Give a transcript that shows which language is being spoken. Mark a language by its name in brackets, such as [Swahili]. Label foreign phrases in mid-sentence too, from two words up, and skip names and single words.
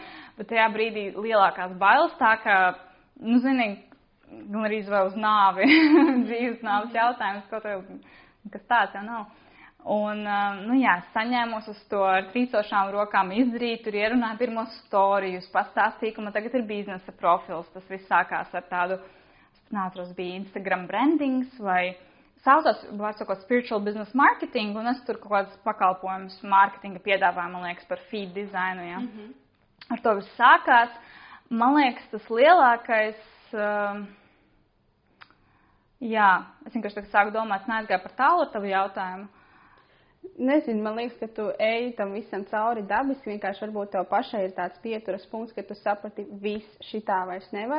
[Latvian] Bet tajā brīdī lielākās bailes tā, ka, gan arī vai uz nāvi, dzīves nāves jautājums, kas tāds jau nav. Un, es saņēmos uz to ar trīcošām rokām izdarīt, tur ierunāju pirmos storijus, pastāstīju, ka man tagad ir biznesa profils. Tas viss sākās ar tādu, bija Instagram brandings vai saucās, vārdsakot, [English] spiritual business marketing, [Latvian] un es tur kaut kādas pakalpojumus marketinga piedāvāju, man liekas, par feed dizainu, Ar to viss sākās. Man liekas, tas lielākais, es vienkārši tagad sāku domāt, es neaizgāju par tālu ar tavu jautājumu. Nezinu, man liekas, ka tu eji tam visam cauri dabiski, vienkārši varbūt tev pašai ir tāds pieturas punkts, ka tu saprati, viss šitā vairs nevar.